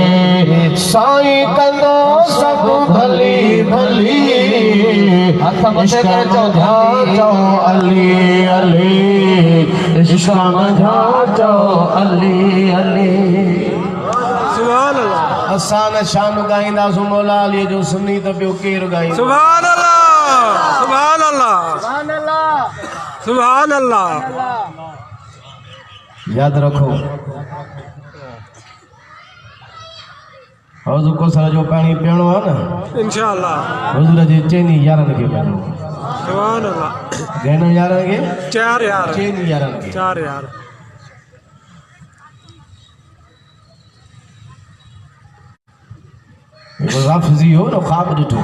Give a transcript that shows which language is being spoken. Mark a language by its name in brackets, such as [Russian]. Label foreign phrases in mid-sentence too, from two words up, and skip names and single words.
[Sindhi] साईं कंदो सब भली भली इश्क में जाचो अली अली। इश्क में जाचो अली अली। [Arabic] سبحان الله, [Sindhi] असां न शान ॻाईंदासीं मौला अलीअ जो सुन्नी त ॿियो केरु ॻाईंदो। [Arabic] سبحان الله، سبحان الله, سبحان الله. سبحان الله. [Sindhi] याद रखो हौज़ कोसर जो पानी पीअणो आहे न [Arabic] إن شاء الله. [Sindhi] हुज़ूर जे चइनी यारनि खे पीअणो। [Arabic] سبحان الله. [Sindhi] घणनि यारनि खे? 4 यार, चइनी यारनि खे। 4 यार। राफ़िज़ी हो न ख़्वाब ॾिठो।